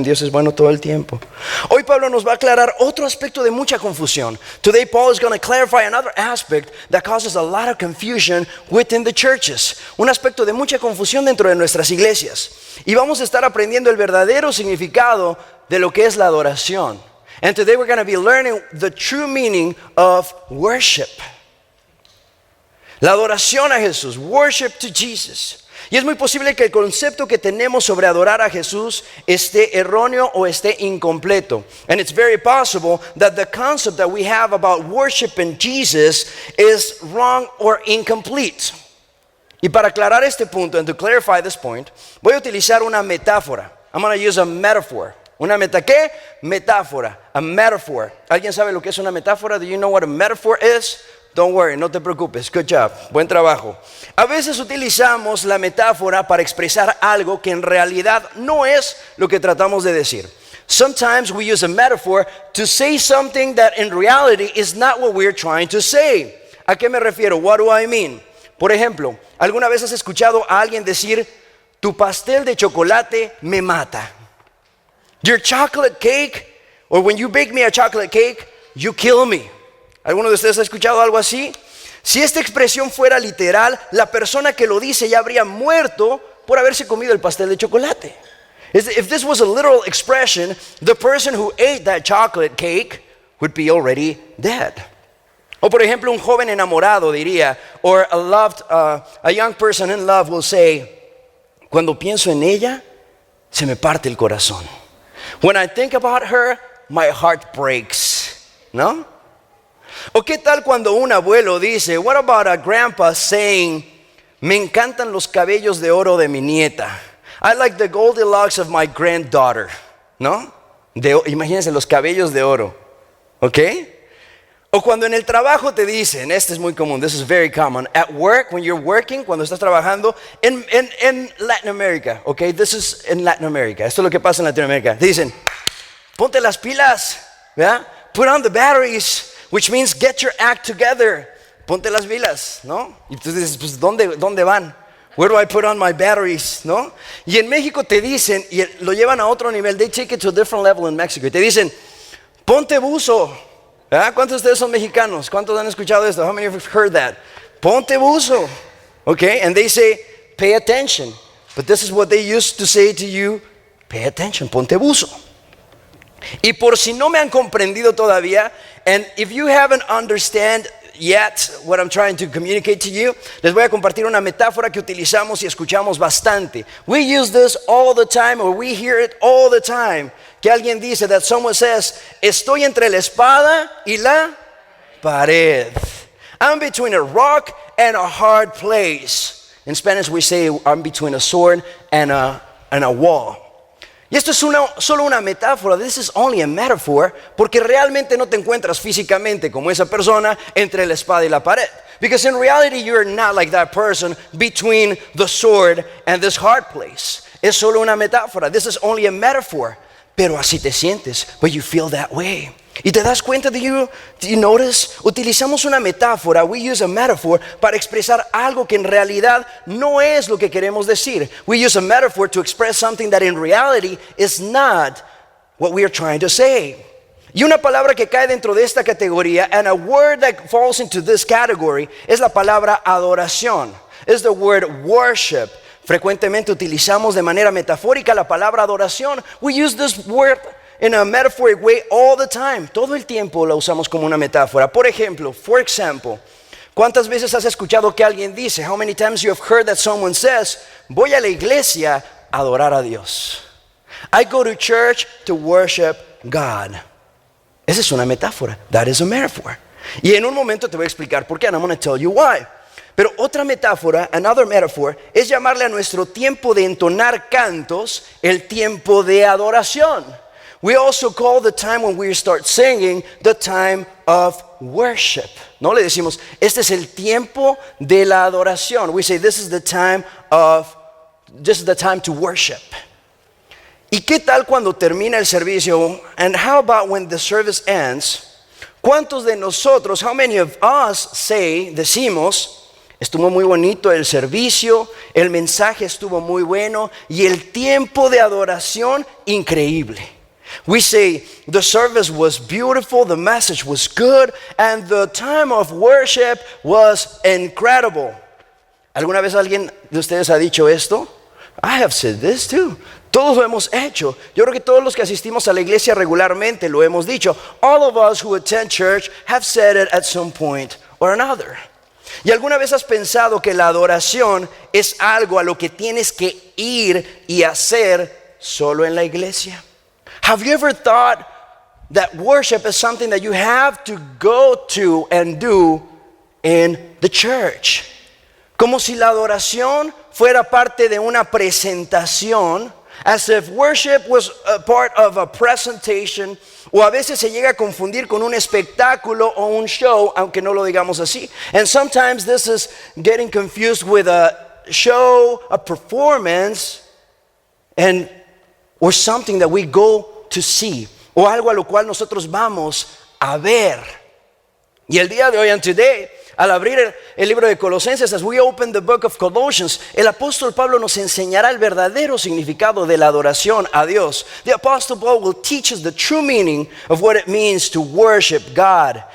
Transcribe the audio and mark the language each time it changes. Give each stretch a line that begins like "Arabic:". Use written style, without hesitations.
Spanish: Dios es bueno todo el tiempo. Hoy Pablo nos va a aclarar otro aspecto de mucha confusión.
English: Today Paul is going to clarify another aspect that causes a lot of confusion within the churches.
Spanish: Un aspecto de mucha confusión dentro de nuestras iglesias. Y vamos a estar aprendiendo el verdadero significado de lo que es la adoración.
English: And today we're going to be learning the true meaning of worship.
Spanish: La adoración a Jesús.
English: Worship to Jesus.
Spanish: Y es muy posible que el concepto que tenemos sobre adorar a Jesús esté erróneo o esté incompleto.
English: And it's very possible that the concept that we have about worshiping Jesus is wrong or incomplete.
Spanish: Y para aclarar este punto,
English: and to clarify this point,
Spanish: voy a utilizar una metáfora.
English: I'm going to use a metaphor.
Spanish: ¿Una ¿qué? Metáfora.
English: A metaphor.
Spanish: ¿Alguien sabe lo que es una metáfora?
English: Do you know what a metaphor is? Don't worry,
Spanish: no te preocupes.
English: Good job.
Spanish: Buen trabajo. A veces utilizamos la metáfora para expresar algo que en realidad no es lo que tratamos de decir.
English: Sometimes we use a metaphor to say something that in reality is not what we're trying to say.
Spanish: ¿A qué me refiero?
English: What do I mean?
Spanish: Por ejemplo, ¿alguna vez has escuchado a alguien decir, tu pastel de chocolate me mata?
English: Your chocolate cake, or when you bake me a chocolate cake, you kill me.
Spanish: ¿Alguno de ustedes ha escuchado algo así? Si esta expresión fuera literal, la persona que lo dice ya habría muerto por haberse comido el pastel de chocolate.
English: If this was a literal expression, the person who ate that chocolate cake would be already dead.
Spanish: O por ejemplo, un joven enamorado diría,
English: or a young person in love will say,
Spanish: cuando pienso en ella, se me parte el corazón.
English: When I think about her, my heart breaks.
Spanish: ¿No? ¿O qué tal cuando un abuelo dice,
English: what about a grandpa saying,
Spanish: me encantan los cabellos de oro de mi nieta.
English: I like the Goldilocks of my granddaughter.
Spanish: ¿No? Imagínense los cabellos de oro. ¿Ok? O cuando en el trabajo te dicen, este es muy común,
English: this is very common, at work, when you're working,
Spanish: cuando estás trabajando,
English: in Latin America, okay, this is in Latin America,
Spanish: esto es lo que pasa en Latinoamérica, te dicen, ponte las pilas, ¿verdad?
English: Put on the batteries, which means get your act together,
Spanish: ponte las pilas, ¿no? Y tú dices, pues, ¿dónde van?
English: Where do I put on my batteries,
Spanish: ¿no? Y en México te dicen, y lo llevan a otro nivel,
English: they take it to a different level in Mexico,
Spanish: y te dicen, ponte buzo. ¿Ah? ¿Cuántos de ustedes son mexicanos? ¿Cuántos han escuchado esto?
English: How many of you have heard that?
Spanish: Ponte buzo.
English: Okay, and they say, pay attention. But this is what they used to say to you, pay attention,
Spanish: ponte buzo. Y por si no me han comprendido todavía,
English: and if you haven't understand yet what I'm trying to communicate to you,
Spanish: les voy a compartir una metáfora que utilizamos y escuchamos bastante.
English: We use this all the time, or we hear it all the time.
Spanish: Que alguien dice,
English: that someone says,
Spanish: estoy entre la espada y la pared.
English: I'm between a rock and a hard place. In Spanish we say, I'm between a sword and a wall.
Spanish: Y esto es solo una metáfora.
English: This is only a metaphor,
Spanish: porque realmente no te encuentras físicamente como esa persona entre la espada y la pared.
English: Because in reality you're not like that person between the sword and this hard place.
Spanish: Es solo una metáfora.
English: This is only a metaphor.
Spanish: Pero así te sientes,
English: but you feel that way.
Spanish: ¿Y te das cuenta?
English: Do you notice?
Spanish: Utilizamos una metáfora,
English: we use a metaphor
Spanish: para expresar algo que en realidad no es lo que queremos decir.
English: We use a metaphor to express something that in reality is not what we are trying to say.
Spanish: Y una palabra que cae dentro de esta categoría,
English: and a word that falls into this category,
Spanish: es la palabra adoración.
English: Is the word worship.
Spanish: Frecuentemente utilizamos de manera metafórica la palabra adoración.
English: We use this word in a metaphoric way all the time.
Spanish: Todo el tiempo la usamos como una metáfora. Por ejemplo,
English: for example,
Spanish: ¿cuántas veces has escuchado que alguien dice?
English: How many times you have heard that someone says,
Spanish: voy a la iglesia a adorar a Dios.
English: I go to church to worship God.
Spanish: Esa es una metáfora.
English: That is a metaphor.
Spanish: Y en un momento te voy a explicar por qué,
English: and I'm going to tell you why.
Spanish: Pero otra metáfora,
English: another metaphor,
Spanish: es llamarle a nuestro tiempo de entonar cantos el tiempo de adoración.
English: We also call the time when we start singing the time of worship.
Spanish: No le decimos, este es el tiempo de la adoración.
English: We say, this is the time to worship.
Spanish: ¿Y qué tal cuando termina el servicio?
English: And how about when the service ends?
Spanish: ¿Cuántos de nosotros,
English: how many of us
Spanish: decimos, Estuvo muy bonito el servicio, el mensaje estuvo muy bueno y el tiempo de adoración increíble.
English: We say the service was beautiful, the message was good, and the time of worship was incredible.
Spanish: ¿Alguna vez alguien de ustedes ha dicho esto?
English: I have said this too.
Spanish: Todos lo hemos hecho. Yo creo que todos los que asistimos a la iglesia regularmente lo hemos dicho.
English: All of us who attend church have said it at some point or another.
Spanish: ¿Y alguna vez has pensado que la adoración es algo a lo que tienes que ir y hacer solo en la iglesia?
English: Have you ever thought that worship is something that you have to go to and do in the church?
Spanish: Como si la adoración fuera parte de una presentación,
English: as if worship was a part of a presentation,
Spanish: o a veces se llega a confundir con un espectáculo o un show, aunque no lo digamos así.
English: And sometimes this is getting confused with a show, a performance, or something that we go to see,
Spanish: o algo a lo cual nosotros vamos a ver. Y el día de hoy,
English: and today,
Spanish: al abrir el libro de Colosenses,
English: as we open the book of Colossians,
Spanish: el apóstol Pablo nos enseñará el verdadero significado de la adoración a Dios.
English: The apostle Paul will teach us the true meaning of what it means to worship God.